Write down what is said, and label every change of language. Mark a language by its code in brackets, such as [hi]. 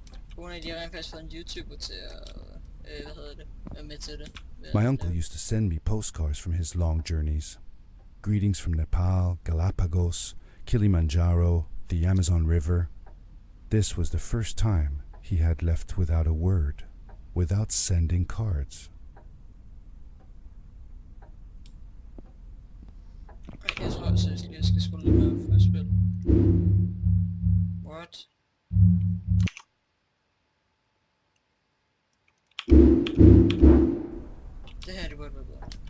[da] På grund af, at de har rent faktisk fået en YouTuber til at, være med til det. [en] My uncle used to send me postcards from his long journeys. Greetings from Nepal, Galapagos, Kilimanjaro, the Amazon River. This was the first time he had left without a word, without sending cards. [da] Jeg tror også, jeg skal skrue lidt mere for at spille. [en] What? [da] Det her, det burde være bedre.